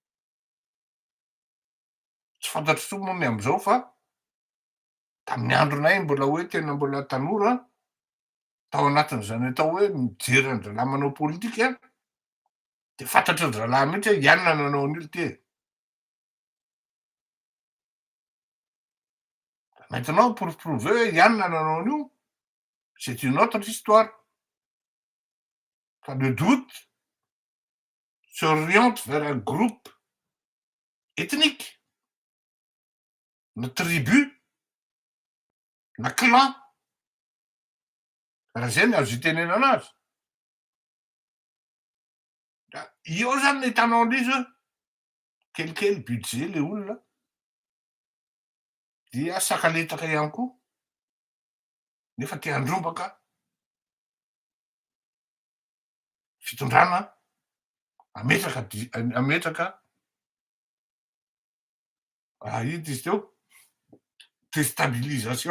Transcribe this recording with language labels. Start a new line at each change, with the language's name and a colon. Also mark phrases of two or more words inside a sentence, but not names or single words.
Malagasy: Tsy fantatro tsony moa ny am'izao fa tamin'ny andronay mbola hoe tena mbola tanora tao anatin'izany atao hoe mijery ny zalahy manao politika de fantatry ny zalahy mihitsy hoe i anona nanao an'io ty e.
French: Maintenant pour prouver
Malagasy: hoe i anona nanao an'io
French: c'est une autre histoire. Fa le doute s'oriente vers un groupe ethnique, na tribu, na clan.
Malagasy: Raha zay no azo itenenana azy. Io zany no hitanao an'izy hoe kelikely budget le olona dia sakaletaka ihany koa nefa te handrombaka fitondrana ametraka ino izy teo déstabilisation.